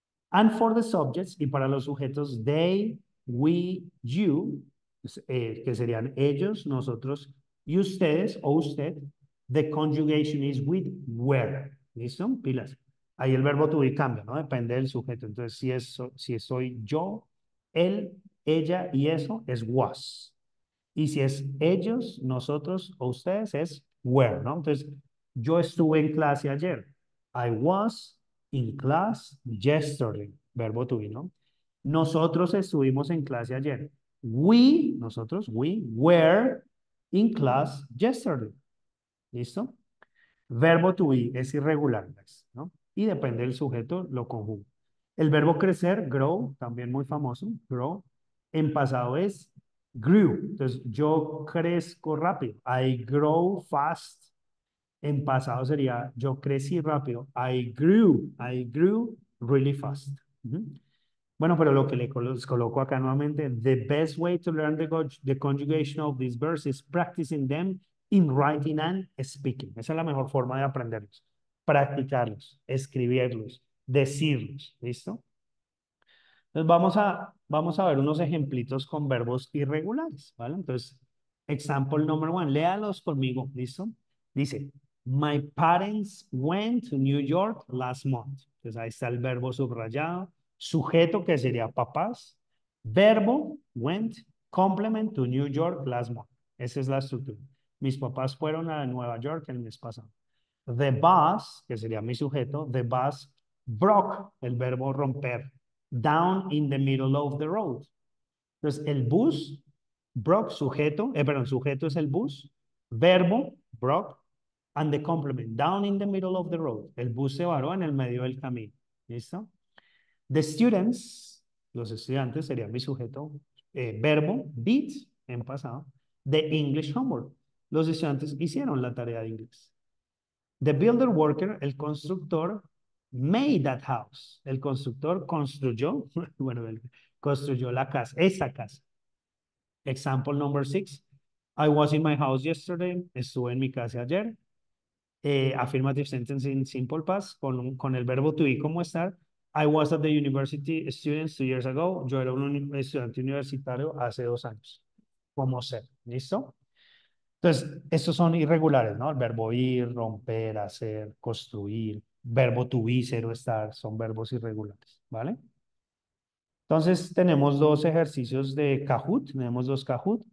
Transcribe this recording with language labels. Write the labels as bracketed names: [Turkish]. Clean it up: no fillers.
[English] And for the subjects, [Spanish] y para los sujetos, they, we, you, que serían ellos, nosotros y ustedes o usted, [English] the conjugation is with were. [Spanish] ¿Listo? Pilas. Ahí el verbo to be cambia, ¿no? Depende del sujeto. Entonces, si soy yo, él, ella y eso, es was. Y si es ellos, nosotros o ustedes, es were, ¿no? Entonces, yo estuve en clase ayer. [English] I was in class yesterday. [Spanish] Verbo to be, ¿no? Nosotros estuvimos en clase ayer. [English] We were in class yesterday. [Spanish] ¿Listo? Verbo to be es irregular, ¿no? Y depende del sujeto, lo conjugo. El verbo crecer, grow, también muy famoso, grow. En pasado es grew. Entonces, yo crezco rápido. [English] I grow fast. [Spanish] En pasado sería yo crecí rápido. [English] I grew really fast. Ujú. [Spanish] Bueno, pero lo que les coloco acá nuevamente, [English] the best way to learn the conjugation of these verbs is practicing them in writing and speaking. [Spanish] Esa es la mejor forma de aprenderlos. Practicarlos, escribirlos, decirlos. ¿Listo? Entonces vamos a ver unos ejemplitos con verbos irregulares, ¿vale? Entonces, example number one, léalos conmigo, ¿listo? Dice, [English] my parents went to New York last month. [Spanish] Entonces ahí está el verbo subrayado, sujeto que sería papás, verbo went, complement to New York last month. Esa es la estructura. Mis papás fueron a Nueva York el mes pasado. [English] The bus, [Spanish] que sería mi sujeto, [English] the bus broke, [Spanish] el verbo romper, [English] down in the middle of the road. [Spanish] Entonces, el bus, broke, sujeto, perdón, sujeto es el bus, verbo, [English] broke, and the complement, down in the middle of the road. [Spanish] El bus se varó en el medio del camino. ¿Listo? The students, los estudiantes, sería mi sujeto, verbo, did, en pasado, [English] the English homework. [Spanish] Los estudiantes hicieron la tarea de inglés. [English] The builder worker, [Spanish] el constructor, [English] made that house. [Spanish] El constructor construyó, bueno, construyó la casa, esa casa. [English] Example number 6. I was in my house yesterday. [Spanish] Estuve en mi casa ayer. [English] Affirmative sentence in simple past [Spanish] con el verbo to be como estar. [English] I was at the university students 2 years ago. [Spanish] Yo era un estudiante universitario hace 2 años. Como ser. ¿Listo? Entonces, estos son irregulares, ¿no? El verbo ir, romper, hacer, construir, verbo to be, ser o estar, son verbos irregulares, ¿vale? Entonces, tenemos dos ejercicios de Kahoot, tenemos dos Kahoot.